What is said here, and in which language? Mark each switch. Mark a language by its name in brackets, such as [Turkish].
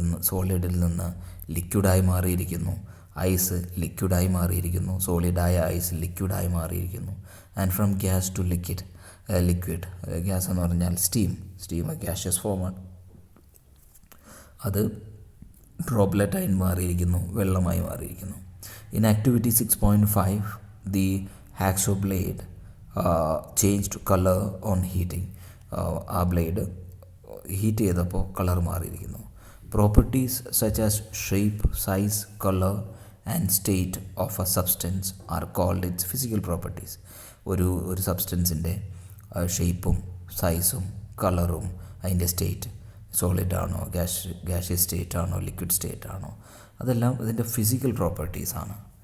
[Malayalam] സോളിഡിൽ നിന്ന് ലിക്വിഡായി മാറിയിരിക്കുന്നു. ഐസ് ലിക്വിഡായി മാറിയിരിക്കുന്നു. സോളിഡായ ഐസ് ലിക്വിഡായി മാറിയിരിക്കുന്നു. [English] And from gas to liquid. [Malayalam] Gas എന്ന് പറഞ്ഞാൽ സ്റ്റീം ഗ്യാഷ്യസ് ഫോമാണ്. അത് ഡ്രോപ്ലെറ്റായി മാറിയിരിക്കുന്നു, വെള്ളമായി മാറിയിരിക്കുന്നു. [English] In activity 6.5, the hacksaw blade changed color on heating. [Malayalam] ആ ബ്ലേഡ് ഹീറ്റ് ചെയ്തപ്പോൾ കളർ മാറിയിരിക്കുന്നു. [English] Properties such as shape, size, colour and state of a substance are called its physical properties. [Malayalam] ഒരു സബ്സ്റ്റൻസിൻ്റെ ഷേപ്പും സൈസും കളറും അതിൻ്റെ സ്റ്റേറ്റ് സോളിഡാണോ, ഗ്യാഷ്യസ് സ്റ്റേറ്റ് ആണോ, liquid state ആണോ, അതെല്ലാം ഇതിൻ്റെ ഫിസിക്കൽ പ്രോപ്പർട്ടീസാണ്.